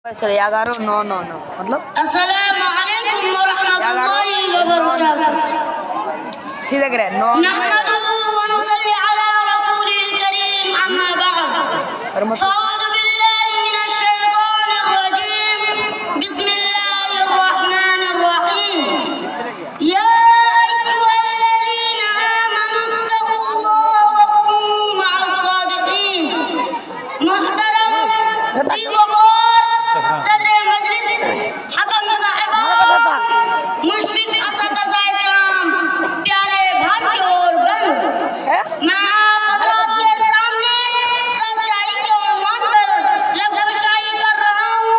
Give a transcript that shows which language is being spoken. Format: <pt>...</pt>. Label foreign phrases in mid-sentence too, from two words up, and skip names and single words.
<ar>चले यागारो नो नो नो मतलब السلام عليكم ورحمة الله وبركاته.</ar> <hi>सीधा करे नो</hi> <ar>نحمده ونصلي على رسوله الكريم أما بعد. فأعوذ بالله من الشيطان الرجيم. بسم الله الرحمن الرحيم. يا أيها الذين آمنوا اتقوا الله وكونوا مع الصادقين.</ar> <hi>मुहतरम सदर मजलिस, हकम साहिबान, मुशफिक असतिज़ा इकराम, प्यारे भाइयों और बहनों, मैं आप हज़रात के सामने सच्चाई के उन्वान पर लफ्ज़शाही कर रहा हूँ।</hi>